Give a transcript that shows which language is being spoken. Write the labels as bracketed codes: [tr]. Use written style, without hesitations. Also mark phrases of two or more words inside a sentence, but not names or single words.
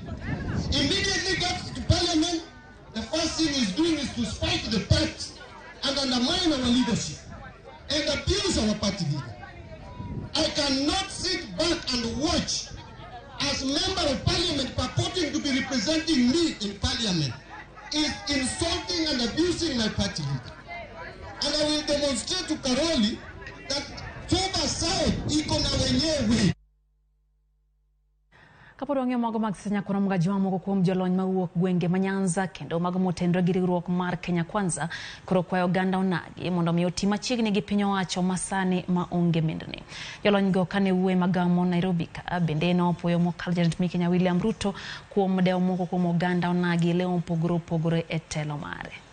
[en] Immediately got to parliament, the first thing he's doing is to spike the party and undermine our leadership and abuse our party leader. I cannot sit back and watch as member of parliament purporting to be representing me in parliament is insulting and abusing my party leader. And I will demonstrate to Karoli that Toba side [sw] iko na wenyewe. [luo] Kapod wang'eyo mago mag senya kuna mga joma moko kuom jolony mawuok gwenge manyanza kendo mago motendore gi riwruok mar Kenya Kwanza koro kwayo oganda onagi mondo mi otim machiegni gi piny owacho masani maonge mindni. Jolony go kane wuoyo magamo Nairobi ka bende nopuoyo mokalo Jatend piny Kenya William Ruto kuom dewo moko kuom oganda onagi leo opogore e telo mare.